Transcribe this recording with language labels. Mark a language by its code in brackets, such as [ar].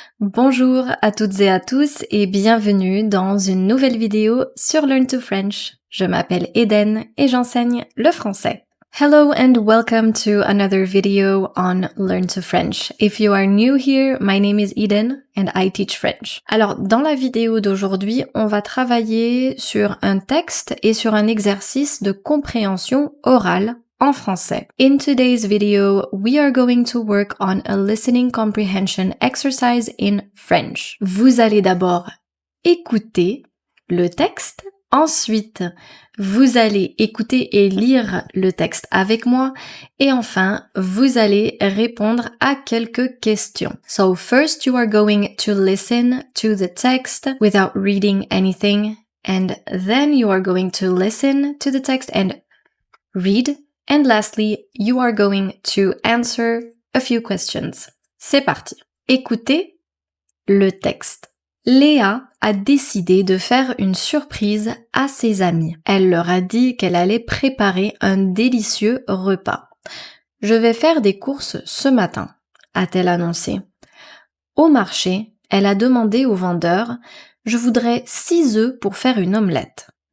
[fr] Bonjour à toutes et à tous et bienvenue dans une nouvelle vidéo sur Learn to French. Je m'appelle Eden et j'enseigne le français. [en] Hello and welcome to another video on Learn to French. If you are new here, my name is Eden and I teach French. [fr] Alors, dans la vidéo d'aujourd'hui, on va travailler sur un texte et sur un exercice de compréhension orale en français. [en] In today's video, we are going to work on a listening comprehension exercise in French. [fr] Vous allez d'abord écouter le texte. Ensuite, vous allez écouter et lire le texte avec moi. Et enfin, vous allez répondre à quelques questions. [en] So first, you are going to listen to the text without reading anything. And then you are going to listen to the text and read. And lastly, you are going to answer a few questions. [fr] C'est parti. Écoutez le texte. Léa a décidé de faire une surprise à ses amis. Elle leur a dit qu'elle allait préparer un délicieux repas. Je vais faire des courses ce matin, a-t-elle annoncé. Au marché, elle a demandé au vendeur « Je voudrais 6 œufs pour faire une omelette ».